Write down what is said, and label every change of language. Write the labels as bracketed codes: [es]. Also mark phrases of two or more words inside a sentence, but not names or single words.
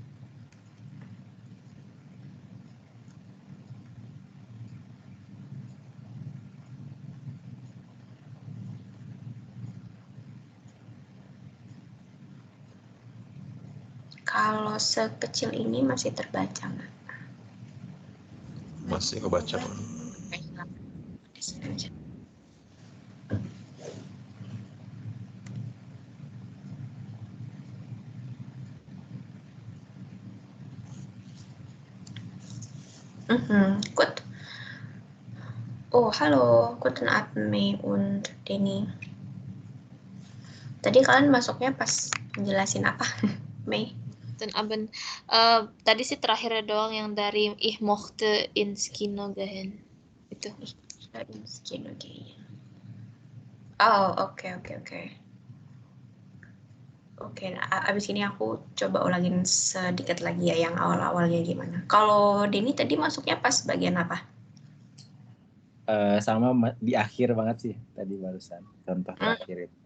[id] Kalau sekecil ini masih terbaca nggak? Masih kebaca. Gut. [de] Oh, halo, guten Abend, Mei und Denny. [id] Tadi kalian masuknya pas menjelasin apa, Mei? [de] Guten Abend. [id] Tadi sih terakhirnya doang yang dari [de] Ich mochte ins Kino gehen. [id] Itu. [de] Ins Kino gehen. [id] Oh, oke. Oke, nah, abis ini aku coba ulangin sedikit lagi ya yang awal-awalnya gimana. Kalau Denny tadi masuknya pas bagian apa? Sama di akhir banget sih tadi barusan contoh terakhir itu.